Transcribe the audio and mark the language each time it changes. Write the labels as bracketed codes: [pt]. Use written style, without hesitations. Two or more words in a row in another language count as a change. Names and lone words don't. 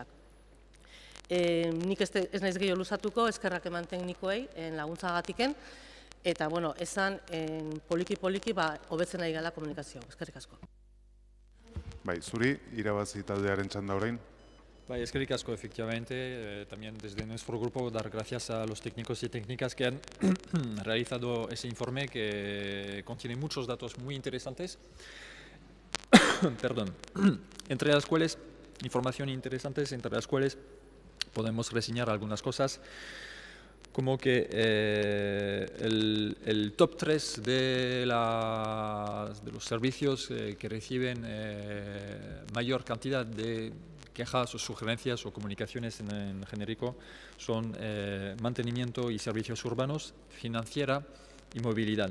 [eu] Nik ez naiz gehiago luzatuko, eskerrak eman teknikoei laguntzagatiken, eta, bueno, esan poliki-poliki hobetzen nahi gala komunikazioa. Eskerrik asko. Bai, zuri, irabazi taldearen txanda orain. Bai, eskerrik asko, [es] efectivamente. También desde nuestro grupo dar gracias a los técnicos y técnicas que han realizado ese informe que contiene muchos datos muy interesantes. Perdón. Entre las cuales, información interesantes, entre las cuales podemos reseñar algunas cosas, como que el top 3 de los servicios que reciben mayor cantidad de quejas o sugerencias o comunicaciones en genérico son mantenimiento y servicios urbanos, financiera y movilidad.